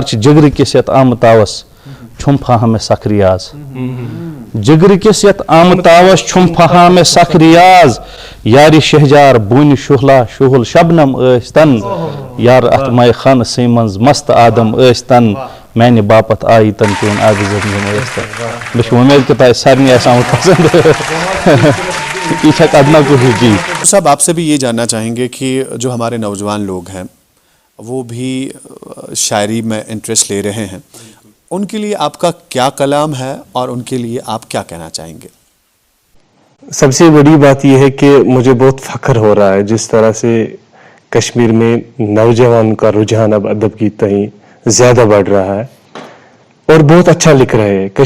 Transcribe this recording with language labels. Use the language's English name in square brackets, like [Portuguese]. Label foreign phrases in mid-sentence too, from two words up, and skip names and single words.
[Kashmiri] چھِ جگرٕ کِس یتھ آمتاوس چھُم فاہم مےٚ سخ ریاض جگرٕ کِس یتھ آمتاوس چھُم فاہم مےٚ سخ ریاض یارِ شہجار بوٗنہِ شُہلا شُہُل شبنم ٲستن یار اتھ ماے خانہٕ سٕے منٛز مست آدم ٲستن میانہِ باپتھ آیی تن چون آبِ زمزم ٲستن مےٚ چھِ وۄمید کہِ تۄہہِ سارنٕے آسہِ آمُت پسنٛد یہ چھا ادنا کوشش جی [Urdu] صاحب آپ سے بھی یہ جاننا چاہیں گے کہ جو ہمارے نوجوان لوگ ہیں وہ بھی شاعری میں انٹرسٹ لے رہے ہیں ان کے لیے آپ کا کیا کلام ہے اور ان کے لیے آپ کیا کہنا چاہیں گے؟ سب سے بڑی بات یہ ہے کہ مجھے بہت فخر ہو رہا ہے جس طرح سے کشمیر میں نوجوان کا رجحان اب ادب کی تئیں زیادہ بڑھ رہا ہے اور بہت اچھا لکھ رہے ہیں.